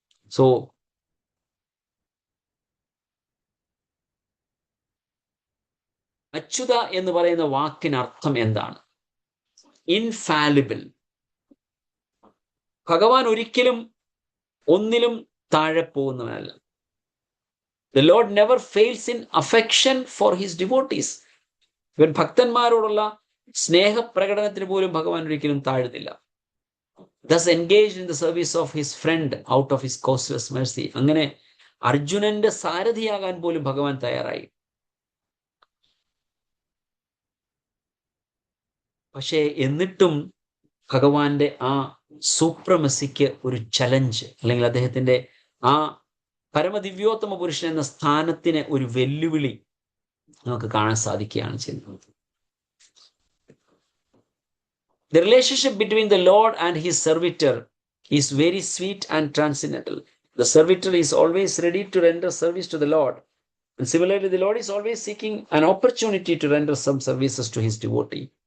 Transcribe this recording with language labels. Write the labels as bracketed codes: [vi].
[ml] So Achyuta എന്ന് പറയുന്ന വാക്കിന് അർത്ഥം എന്താണ്? ഇൻഫാലിബിൾ. ഭഗവാൻ ഒരിക്കലും ഒന്നിലും താഴെ പോകുന്നവനല്ല. [en] The Lord never fails in affection for his devotees. [ml] ഇവൻ ഭക്തന്മാരോടുള്ള സ്നേഹപ്രകടനത്തിന് പോലും ഭഗവാൻ ഒരിക്കലും താഴുന്നില്ല. [en] Thus engaged in the service of his friend out of his causeless mercy. [ml] അങ്ങനെ അർജുനന്റെ സാരഥിയാകാൻ പോലും ഭഗവാൻ തയ്യാറായി. പക്ഷേ എന്നിട്ടും ഭഗവാന്റെ ആ സൂപ്രമസിക്ക് ഒരു ചലഞ്ച്, അല്ലെങ്കിൽ അദ്ദേഹത്തിന്റെ ആ പരമദിവ്യോത്തമ പുരുഷൻ എന്ന സ്ഥാനത്തിന് ഒരു വെല്ലുവിളി നമുക്ക് കാണാൻ സാധിക്കുകയാണ് ചെയ്യുന്നത്. [en] The relationship between the Lord and his servitor is very sweet and transcendental. The servitor is always ready to render service to the Lord. And similarly, the Lord is always seeking an opportunity to render some services to his devotee.